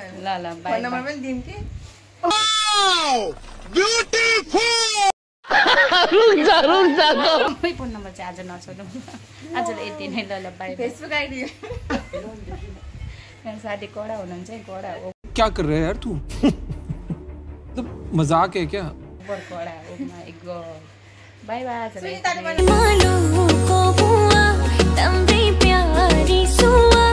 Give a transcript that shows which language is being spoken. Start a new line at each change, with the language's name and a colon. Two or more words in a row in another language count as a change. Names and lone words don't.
Nepali: ल ल फोन नम्बर पनि दिम कि रुक फोन नम्बर चाहिँ आज नछोडौँ आजले यति नै ल ल बाइ फेसबुक आइडी मेरो साथी कडा हुनुहुन्छ है कडा हो
Hindi: क्या कर रहे है यार तू तो मजाक है क्या
Nepali: बर कडा हो
English: my god bye bye
Nepali: सुनीता